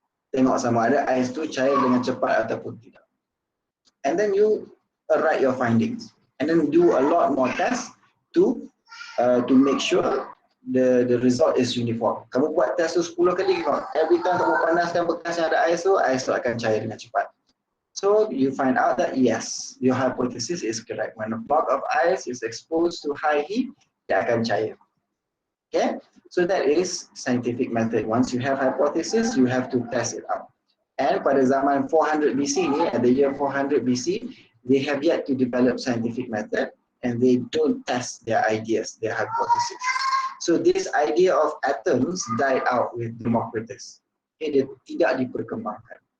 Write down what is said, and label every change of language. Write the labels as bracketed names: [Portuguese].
[Malay] Tengok sama ada ais tu cair dengan cepat ataupun tidak. [English] And then you write your findings, and then do a lot more tests to make sure the result is uniform. [Malay] Kamu buat test tu 10 kali, [English] every time [Malay] kamu panaskan bekas yang ada ais tu akan cair dengan cepat. [English] So you find out that yes, your hypothesis is correct. When a block of ice is exposed to high heat, [Malay] dia akan cair. [English] Okay, so that is scientific method. Once you have hypothesis, you have to test it out. And [Malay] pada zaman 400 BC ni, [English] at the year 400 BC, they have yet to develop scientific method, and they don't test their ideas, their hypothesis. So this idea of atoms died out with Democritus. [Malay] Okay, dia tidak diperkembangkan.